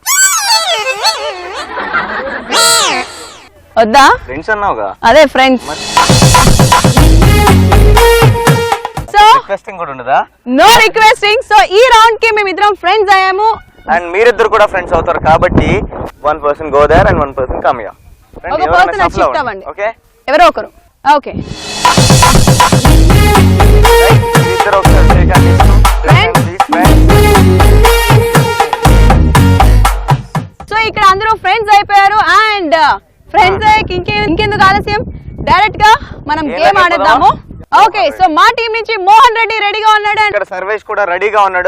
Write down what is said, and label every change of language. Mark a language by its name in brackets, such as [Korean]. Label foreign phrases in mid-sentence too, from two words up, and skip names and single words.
[Telugu] వద్దా? ఫ్రెండ్స్ అన్నావుగా, అదే ఫ్రెండ్స్. సో రిక్వెస్టింగ్ కూడా ఉండదా? [English] No requesting. [Telugu] సో ఈ రౌండ్ కి మేము ఇద్దరం ఫ్రెండ్స్ అయ్యాము. అండ్ మీరిద్దరు కూడా ఫ్రెండ్స్ అవుతారు కాబట్టి [English] 1 person go there and 1 person come here. [Telugu] ఒక పర్సన్ షిఫ్ట్ అవ్వండి, ఓకే? ఎవరో ఒకరు. ఓకే, ఇద్దరు ఒకసారి [English] shake hands. [Telugu] సో ఇక్కడ అందరూ ఫ్రెండ్స్ అయిపోయారు. అండ్ ఫ్రెండ్స్ ఇంకెందుకు ఆలస్యం, డైరెక్ట్ గా మనం గేమ్ ఆడేద్దాము. ఓకే, సో మా టీం నుంచి మోహన్ రెడ్డి రెడీగా ఉన్నాడు. ఇక్కడ సర్వేష్ కూడా రెడీగా ఉన్నాడు.